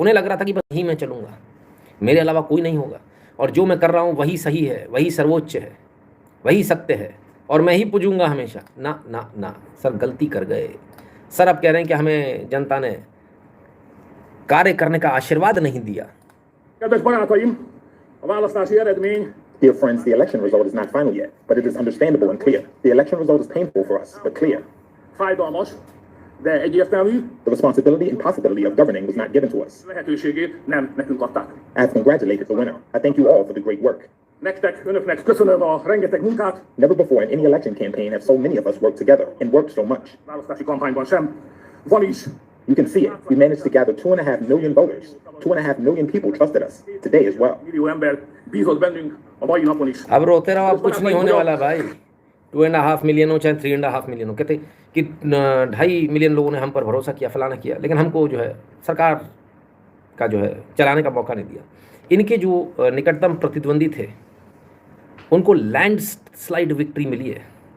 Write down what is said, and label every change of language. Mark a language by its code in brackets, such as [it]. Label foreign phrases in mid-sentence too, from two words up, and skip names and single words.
[hi] उन्हें लग रहा था कि बस यही मैं चलूँगा, मेरे अलावा कोई नहीं होगा, और जो मैं कर रहा हूँ वही सही है, वही सर्वोच्च है, वही सत्य है, और मैं ही पूजूंगा हमेशा। ना ना ना सर, गलती कर गए सर। अब कह रहे हैं कि हमें जनता ने कार्य करने का आशीर्वाद नहीं दिया। [en] Dear friends, the election result is not final yet, but it is understandable and clear. The election result is painful for us, but clear. [hu] Fájdalmas, de egyértelmű. [en] The responsibility and possibility of governing was not given to us. [hu] Lehetőségét nem nekünk adták. [en] I have congratulated the winner. I thank you all for the great work. [hu] Nektek, önöknek köszönöm a rengeteg munkát. [en] Never before in any election campaign have so many of us worked together and worked so much. [hu] Választási kampányban sem. Van is. [en] You can see it. We managed to gather 2.5 million voters. 2.5 million people trusted us today as well. [hu] Millió ember bízott bennünk a mai napon is. [hi] अब रोते रहो, अब कुछ नहीं होने वाला भाई। 2.5 मिलियन हो चाहे 3.5 मिलियन हो, कहते कि 2.5 मिलियन लोगों ने हम पर भरोसा किया, फलाना किया, लेकिन हमको जो है सरकार का जो है चलाने का मौका नहीं दिया। इनके जो निकटतम प्रतिद्वंदी थे उनको [en] landslide victory [hi] मिली है।